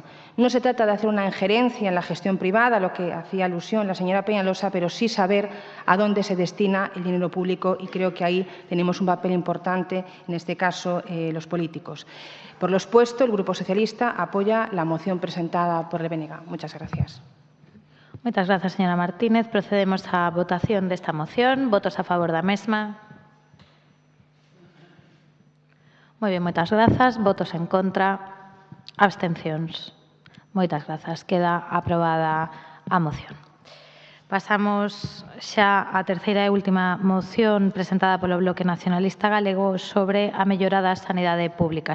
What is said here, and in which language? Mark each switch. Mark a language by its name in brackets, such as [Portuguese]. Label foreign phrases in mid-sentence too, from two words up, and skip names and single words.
[Spanish] No se trata de hacer una injerencia en la gestión privada, a lo que hacía alusión la señora Peñalosa, pero sí saber a dónde se destina el dinero público, y creo que ahí tenemos un papel importante, en este caso los políticos. Por lo expuesto, el Grupo Socialista apoya la moción presentada por el BNG. Muchas gracias. Muchas gracias, señora Martínez. [Galician] Procedemos a votación desta moción. Votos a favor da mesma. Moi ben, moitas grazas. Votos en contra. Abstencións. Moitas grazas. Queda aprobada a moción. Pasamos xa á terceira e última moción presentada polo Bloque Nacionalista Galego sobre a mellora da sanidade pública.